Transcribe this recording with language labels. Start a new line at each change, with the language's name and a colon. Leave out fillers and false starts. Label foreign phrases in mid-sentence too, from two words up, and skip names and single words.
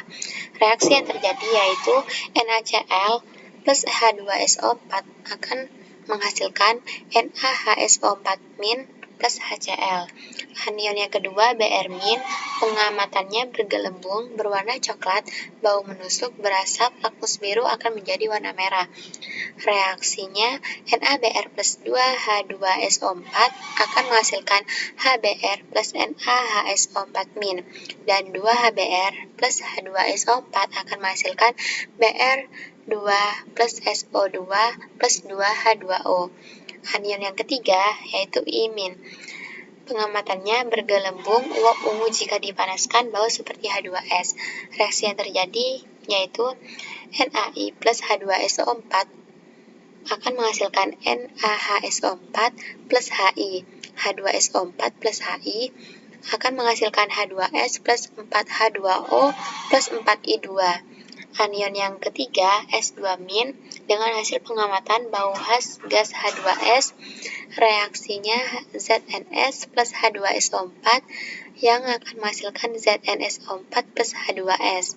Indonesian: Reaksi yang terjadi yaitu NaCl plus H2SO4 akan menghasilkan NaHSO4- plus HCl. Anion yang kedua, Br-, pengamatannya bergelembung, berwarna coklat, bau menusuk, berasap, lakmus biru akan menjadi warna merah. Reaksinya NaBr plus 2H2SO4 akan menghasilkan HBr plus NaHSO4- dan 2HBr plus H2SO4 akan menghasilkan Br2 plus SO2 plus 2H2O. Anion yang ketiga yaitu imin. Pengamatannya bergelembung, uap ungu jika dipanaskan, bau seperti H2S. Reaksi yang terjadi yaitu NaI plus H2SO4 akan menghasilkan NaHSO4 plus Hi. H2SO4 plus Hi akan menghasilkan H2S plus 4H2O plus 4I2. Anion yang ketiga, S2- dengan hasil pengamatan bau khas gas H2S, reaksinya ZNS plus H2SO4 yang akan menghasilkan ZnSO4 plus H2S.